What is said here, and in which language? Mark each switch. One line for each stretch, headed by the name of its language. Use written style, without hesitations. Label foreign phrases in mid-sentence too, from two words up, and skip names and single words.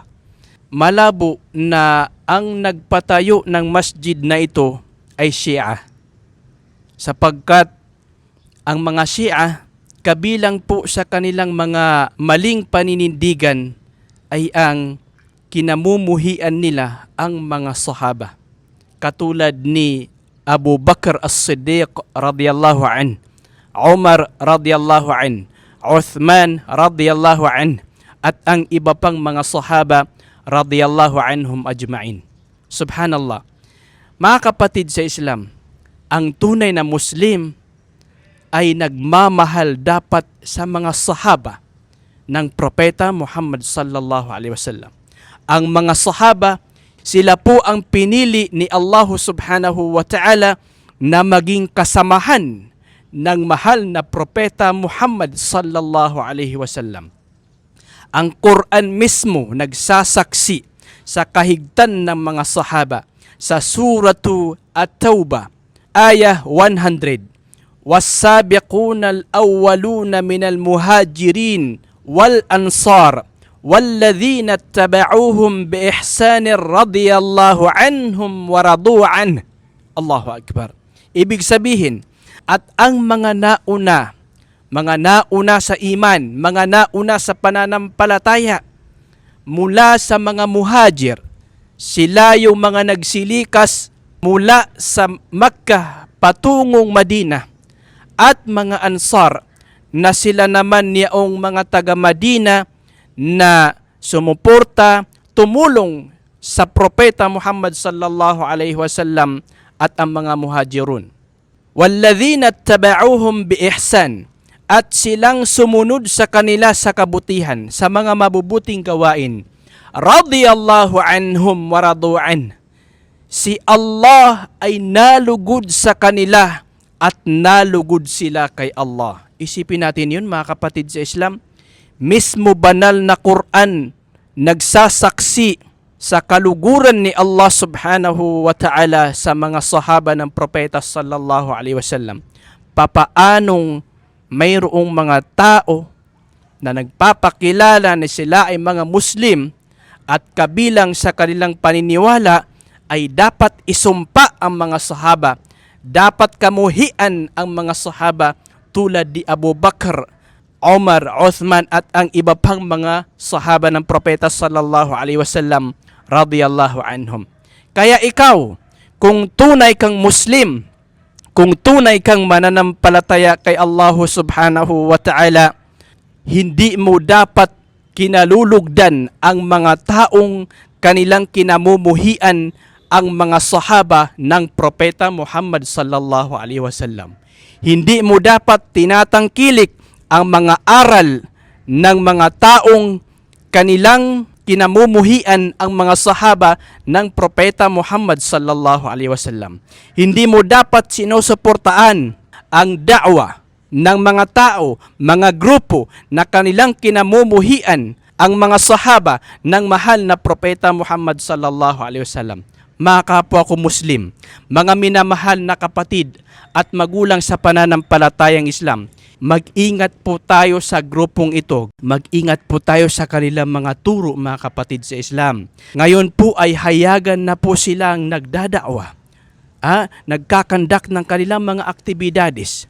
Filipino: Malabo na ang nagpatayo ng masjid na ito ay Shia. Sapagkat ang mga Shia, kabilang po sa kanilang mga maling paninindigan ay ang kinamumuhian nila ang mga sahaba. Katulad ni Abu Bakr As-Siddiq
Arabic: رضي الله عنه,
Filipino: Umar
Arabic: رضي الله عنه,
Filipino: Uthman
Arabic: رضي الله عنه,
Filipino: at ang iba pang mga sahaba
Arabic: رضي الله عنهم أجمعين.
Filipino: Subhanallah. Mga kapatid sa Islam, ang tunay na Muslim ay nagmamahal dapat sa mga sahaba ng Propeta Muhammad
Arabic: صلى الله عليه وسلم.
Filipino: Ang mga sahaba, sila po ang pinili ni Allah
Arabic: سبحانه وتعالى
Filipino: na maging kasamahan ng mahal na Propeta Muhammad
Arabic: صلى الله عليه وسلم.
Filipino: Ang Quran mismo nagsasaksi sa kahigtan ng mga sahaba sa suratu At-Taubah ayah 100.
Arabic: والسابقون الأولون من المهاجرين والأنصار والذين اتبعوهم بإحسان رضي الله عنهم ورضوا عنه. الله أكبر.
Filipino: Ibig sabihin, at ang mga nauna sa iman, mga nauna sa pananampalataya mula sa mga muhajir, sila yung mga nagsilikas mula sa Makkah patungong Madina, at mga Ansar na sila naman niyaong mga taga Madina na sumuporta, tumulong sa Propeta Muhammad
Arabic: صلى الله عليه وسلم
Filipino: at ang mga muhajirun.
Arabic: والذين اتبعوهم بإحسان,
Filipino: at silang sumunod sa kanila sa kabutihan, sa mga mabubuting gawain.
Arabic: رضي الله عنهم ورضوا عنه.
Filipino: Si Allah ay nalugod sa kanila at nalugod sila kay Allah. Isipin natin yun, mga kapatid sa Islam. Mismo banal na Quran nagsasaksi sa kaluguran ni Allah
Arabic: سبحانه وتعالى
Filipino: sa mga sahaba ng Propeta
Arabic: صلى الله عليه وسلم.
Filipino: Papaanong mayroong mga tao na nagpapakilala na sila ay mga Muslim at kabilang sa kanilang paniniwala ay dapat isumpa ang mga sahaba, dapat kamuhian ang mga sahaba tulad ni Abu Bakr, Umar, Uthman at ang iba pang mga sahaba ng Propeta
Arabic: صلى الله عليه وسلم رضي الله عنهم.
Filipino: Kaya ikaw, kung tunay kang Muslim, kung tunay kang mananampalataya kay Allah
Arabic: سبحانه وتعالى,
Filipino: hindi mo dapat kinalulugdan ang mga taong kanilang kinamumuhian ang mga sahaba ng Propeta Muhammad
Arabic: صلى الله عليه وسلم.
Filipino: Hindi mo dapat tinatangkilik ang mga aral ng mga taong kanilang kinamumuhian ang mga sahaba ng Propeta Muhammad
Arabic: صلى الله عليه وسلم.
Filipino: Hindi mo dapat sinusuportaan ang da'wa ng mga tao, mga grupo na kanilang kinamumuhian ang mga sahaba ng mahal na Propeta Muhammad
Arabic: صلى الله عليه وسلم.
Filipino: Mga kapwa ko Muslim, mga minamahal na kapatid at magulang sa pananampalatayang Islam, mag-ingat po tayo sa grupong ito. Mag-ingat po tayo sa kanilang mga turo, mga kapatid sa Islam. Ngayon po ay hayagan na po silang nagdada'wa, nagkakandak ng kanilang mga aktibidades.